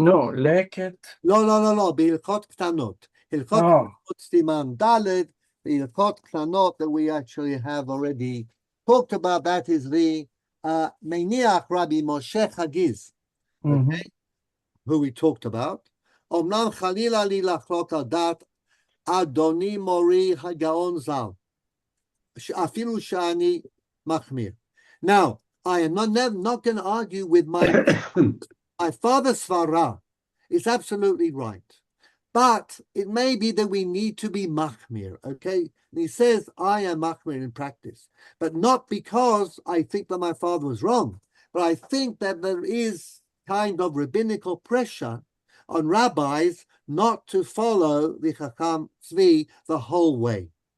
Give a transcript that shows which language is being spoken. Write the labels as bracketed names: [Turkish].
[English] No, leket. [Hebrew] לא, בהלכות קטנות. הלכות קטנות סימן ד', בהלכות קטנות [English] that we actually have already talked about, that is the מניח רבי משה חגיז, okay, who we talked about. [Hebrew] אמנם חלילה לי לחלוק על דעת אדוני מורי הגאון ז"ל, אפילו שאני מחמיר. [English] Now, I am not going to argue with my father's svara. Is absolutely right. But it may be that we need to be machmir, okay? And he says, I am machmir in practice, but not because I think that my father was wrong, but I think that there is kind of rabbinical pressure on rabbis not to follow the Chacham Tzvi the whole way.